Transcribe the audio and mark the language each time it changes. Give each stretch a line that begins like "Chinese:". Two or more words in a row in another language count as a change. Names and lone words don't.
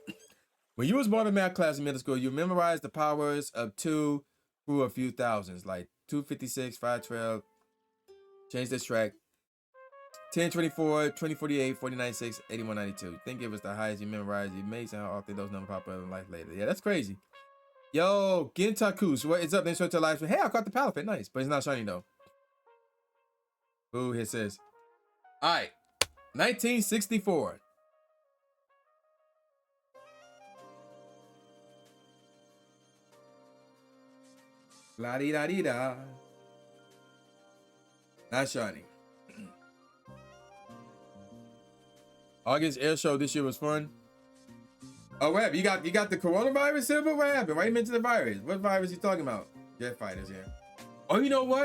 English: When you was born in math class in middle school, you memorized the powers of 2 through a few thousands, like 256, 512, change this track, 1024, 2048, 496, 8192. Think it was the highest you memorized. You amazing how often those numbers pop up in life later. Yeah, that's crazy. Yo, Gintakus, what is up? Thanks for the live stream. Hey, I caught the Palafit. Nice, but it's not shiny though. Ooh, it says. All right, 1964. La-di-da-di-da. Not shiny. August air show this year was fun. Oh, what happened? You got the coronavirus, Silver? What happened? Why you mention the virus? What virus you talking about? Jet fighters, yeah. Oh, you know what?